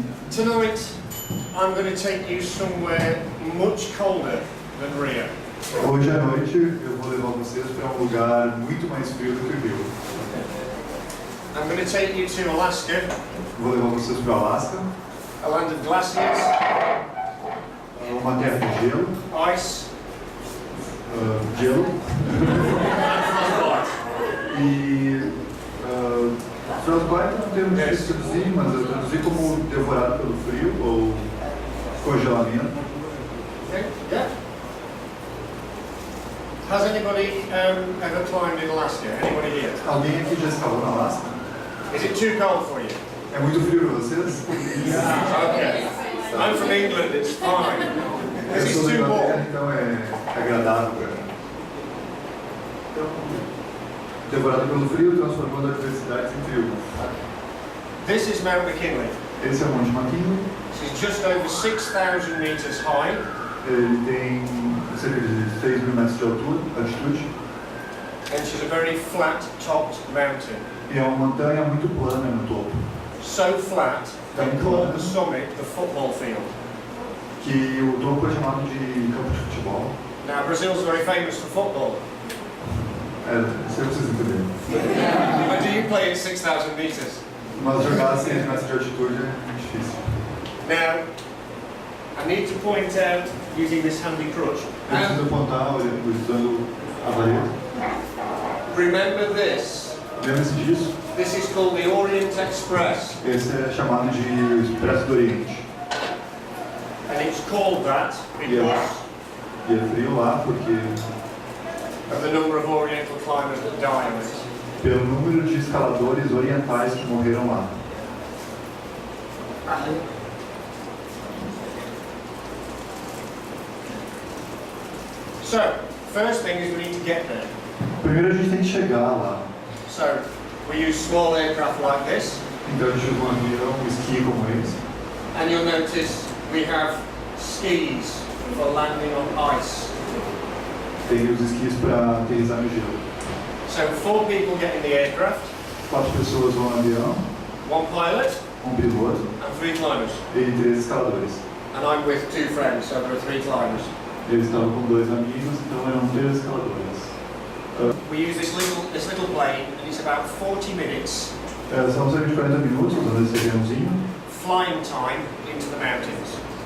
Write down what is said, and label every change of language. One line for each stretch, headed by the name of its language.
English: Tonight, I'm going to take you somewhere much colder than Rio.
Portuguese: Hoje à noite eu vou levar vocês para um lugar muito mais frio do que o Rio.
English: I'm going to take you to Alaska.
Portuguese: Vou levar vocês para o Alasca,
English: A land of glaciers,
Portuguese: uma terra de gelo,
English: ice,
Portuguese: gelo
English: frostbite.
Portuguese: e frostbite é um termo difícil de traduzir, mas eu traduzi como devorado pelo frio ou congelamento.
English: Okay. Yeah. Has anybody ever climbed in Alaska? Anybody here?
Portuguese: Alguém aqui já escalou na Alasca?
English: Is it too cold for you?
Portuguese: É muito frio para vocês?
English: Okay. I'm from England. It's fine.
Portuguese: Eu
English: This is
Portuguese: sou da
English: too
Portuguese: Inglaterra,
English: warm.
Portuguese: então é agradável para mim. Então, devorado pelo frio, transformando adversidades em triunfo.
English: This is Mount McKinley.
Portuguese: Esse é o Monte McKinley.
English: It's just over 6,000 meters high.
Portuguese: Ele tem cerca de 6.000 metros de altitude.
English: And she's a very flat-topped mountain.
Portuguese: E é uma montanha muito plana no topo.
English: So flat, they call the summit the football field.
Portuguese: Que o topo é chamado de campo de futebol.
English: Now, Brazil's very famous for football.
Portuguese: Isso é pra vocês entenderem.
English: But do you play at 6,000 meters?
Portuguese: Mas jogar a 6 metros de altitude é difícil.
English: Now, I need to point out, using this handy crutch,
Portuguese: Eu preciso apontar usando a vareta.
English: remember this.
Portuguese: Lembre-se disso.
English: This is called the Orient Express.
Portuguese: Esse é chamado de Expresso do Oriente.
English: And it's called that because
Portuguese: E é frio lá porque
English: of the number of Oriental climbers that die on it.
Portuguese: pelo número de escaladores orientais que morreram lá.
English: So, first thing is we need to get there.
Portuguese: Primeiro a gente tem que chegar lá.
English: So, we use small aircraft like this.
Portuguese: Então a gente usa um avião, um esqui como esse.
English: And you'll notice we have skis for landing on ice.
Portuguese: Tem os esquis para aterrissar no gelo.
English: So 4 people get in the aircraft,
Portuguese: 4 pessoas vão no avião,
English: 1 pilot
Portuguese: um piloto
English: and 3 climbers.
Portuguese: e 3 escaladores.
English: And I'm with 2 friends, so there are 3 climbers.
Portuguese: Eles estavam com 2 amigos, então eram 3 escaladores.
English: We use this little plane and it's about 40 minutes
Portuguese: São cerca de 40 minutos usando esse aviãozinho,
English: flying time into the mountains.